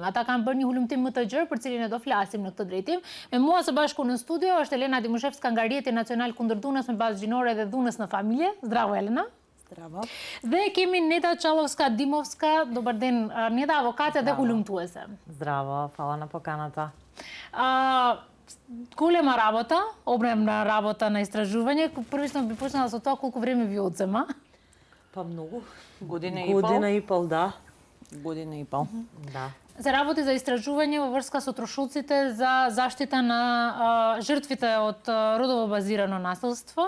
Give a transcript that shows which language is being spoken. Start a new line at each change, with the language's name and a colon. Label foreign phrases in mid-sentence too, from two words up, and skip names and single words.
Albanian: Ata kanë bërë një hulumtim më të gjerë për cilin ne do flasim në këtë drejtim. Me mua së bashku në studio është Elena Dimushevska nga Rjeti Nacional kundër dhunës me bazë gjinore dhe dhunës në familje.
Macedonian: Zdravo Elena. Zdravo.
Albanian: Dhe kemi Neta Çalovska-Dimovska,
Macedonian: добар ден,
Albanian: Neta avokate dhe hulumtuese.
Macedonian: Здраво, хвала на поканата. Голема работа, обремна работа на истражување. Првично би почнала со тоа колку време ви одзема. Па многу. Година и пол, да. Година и пол. Да. Се работи за истражување во врска со трошоците за заштита на жртвите од родово базирано насилство.